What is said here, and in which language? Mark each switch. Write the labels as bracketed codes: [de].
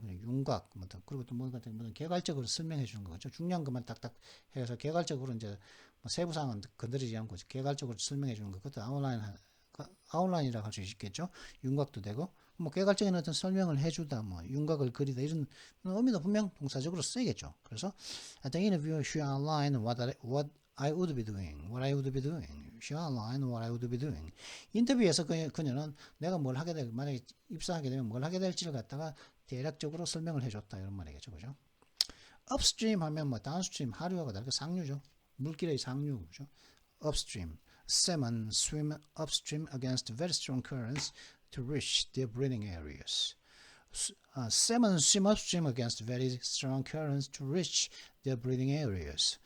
[ko] 그냥 윤곽, 그리고 또 뭔가 개괄적으로 설명해 주는 거죠. 중요한 것만 딱딱 해서 개괄적으로 이제 뭐 세부 사항은 건드리지 않고 개괄적으로 설명해 주는 것. 그것도 아웃라인이라고 할 수 있겠죠. 윤곽도 되고, 뭐 개괄적인 어떤 설명을 해주다, 뭐 윤곽을 그리다 이런 의미도 분명 동사적으로 쓰이겠죠. [en] 그래서 at the interview, she outlined what I would be doing, what I would be doing. She outlined what I would be doing. [ko] 인터뷰에서 그녀는 내가 뭘 하게 될, 만약에 입사하게 되면 뭘 하게 될지를 갖다가 대략적으로 설명을 해줬다 이런 말이겠죠, 그죠? upstream 하면 뭐 downstream 하류하고 다르게 상류죠. 물길의 상류, 그죠? upstream. [en] Salmon swim upstream against very strong currents to reach their breeding areas. Salmon swim upstream against very strong currents to reach their breeding areas.